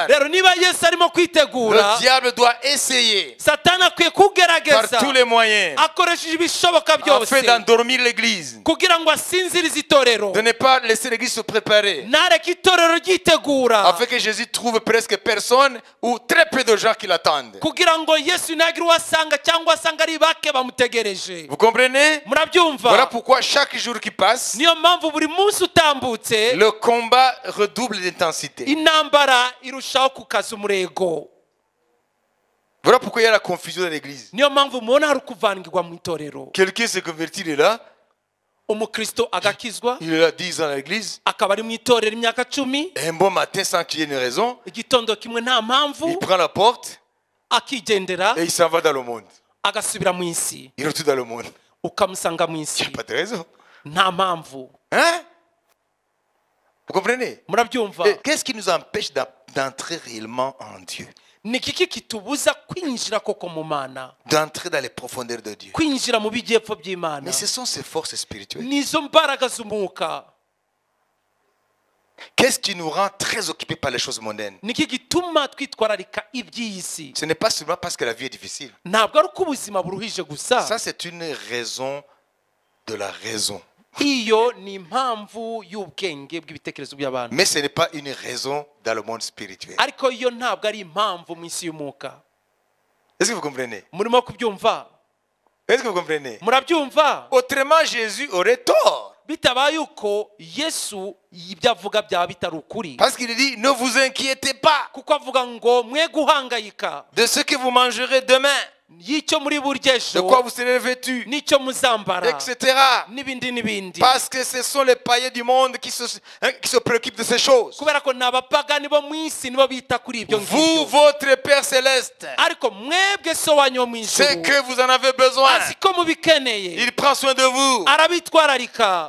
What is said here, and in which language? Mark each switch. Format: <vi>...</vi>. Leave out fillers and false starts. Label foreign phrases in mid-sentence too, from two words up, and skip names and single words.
<rw>Rero niba Yesu arimo kwitegura,</rw> <fr>le diable doit essayer</fr> <rw>Satani akwiye</rw> <fr>par</fr> <rw>kugerageza</rw> <fr>tous les moyens</fr> <rw>akoresheje ibishoboka byose</rw> <fr>afin d'endormir l'église,</fr> <rw>kugira ngo asinzirize itorero,</rw> <fr>de ne pas laisser l'église se préparer,</fr> <rw>ntareke itorero ryitegura,</rw> <fr>afin que Jésus trouve presque personne ou très peu de gens qui l'attendent.</fr> <rw>kugira ngo Yesu ntagire uwo asanga cyangwa asanga ari bake bamutegereje.</rw> <fr>Vous comprenez? Voilà</fr> <rw>Murabyumva?</rw> <fr>pourquoi chaque jour qui passe,</fr> <rw>Niyo mpamvu buri munsi utambutse</rw> <fr>le combat redouble d'intensité.</fr> <rw>intambara irushaho kukaza umurego.</rw> <fr>Voilà pourquoi il y a la confusion dans l'église.</fr> <rw>Niyo mpamvu mubona hari ukuvangirwa mu itorero.</rw> <fr>Quelqu'un se convertit, il est là,</fr> <rw>Umukristo agakizwa,</rw> <fr>il est là 10 ans à l'église,</fr> <rw>akaba ari mu itorero imyaka 10,</rw> <fr>et un bon matin, sans qu'il y ait une raison,</fr> <rw>igitondo kimwe nta mpamvu</rw> <fr>il prend la porte</fr> <rw>akigendera</rw> <fr>et il s'en va dans le monde.</fr> <rw>agasubira mu isi.</rw> <fr>Il retourne dans le monde.</fr> <rw>ukamusanga mu</rw> <fr>Il n'y</fr> <rw>isi</rw> <fr>a pas de raison.</fr> <rw>nta mpamvu.</rw> <fr>Hein? Vous comprenez?</fr> <rw>Murabyumva?</rw> <fr>Et qu'est-ce qui nous empêche d'entrer réellement en Dieu?</fr> <rw>Ni kiki kitubuza kwinjira koko mu Mana,</rw> <fr>D'entrer dans les profondeurs de Dieu?</fr> <rw>kwinjira mu bijyepfo by'Imana?</rw> <fr>Mais ce sont ces forces spirituelles.</fr> <rw>Nizo mbaraga z'umwuka.</rw> <fr>Qu'est-ce qui nous rend très occupés par les choses mondaines?</fr> <rw>Niki gituma twitwararika iby'iyi si?</rw> <fr>Ce n'est pas seulement parce que la vie est difficile.</fr> <rw>Ntabwo ari uko ubuzima buruhije gusa.</rw> <fr>Ça, c'est une raison de la raison.</fr> <rw>Iyo ni impamvu y'ubwenge bw'ibitekerezo by'abantu.</rw> <fr>Mais ce n'est pas une raison dans le monde spirituel.</fr> <rw>Ariko iyo ntabwo ari impamvu mu isi y'umwuka.</rw> <fr>Est-ce que vous comprenez?</fr> <rw>Murimo kubyumva?</rw> <fr>Est-ce que vous comprenez?</fr> <rw>Murabyumva?</rw> <fr>Autrement, Jésus aurait tort.</fr> <rw>Bitabaye uko Yesu ibyo avuga byaba bitari ukuri.</rw> <fr>Parce qu'il dit, ne vous inquiétez pas</fr> <rw>Kuko avuga ngo mwe guhangayika</rw> <fr>de ce que vous mangerez demain,</fr> <rw>y'icyo muri burya</rw> <fr>de quoi</fr> <rw>ejo</rw> <fr>vous serez vêtus,</fr> <rw>n'icyo muzambara</rw> <fr>etc.</fr> <rw>n'ibindi n'ibindi.</rw> <fr>Parce que ce sont les païens du monde qui se préoccupent de ces choses.</fr> <rw>Kubera ko ni abapagani bo mu isi nibo bita kuri ibyo</rw> <fr>Vous,</fr> <rw>ngibyo.</rw> <fr>votre Père céleste,</fr> <rw>Ariko mwebwe so wanyu wo mu</rw> <fr>c'est</fr> <rw>ijuru</rw> <fr>que vous en avez besoin.</fr> <rw>azi ko mubikeneye,</rw> <fr>Il prend soin de vous.</fr> <rw>arabitwararika.</rw>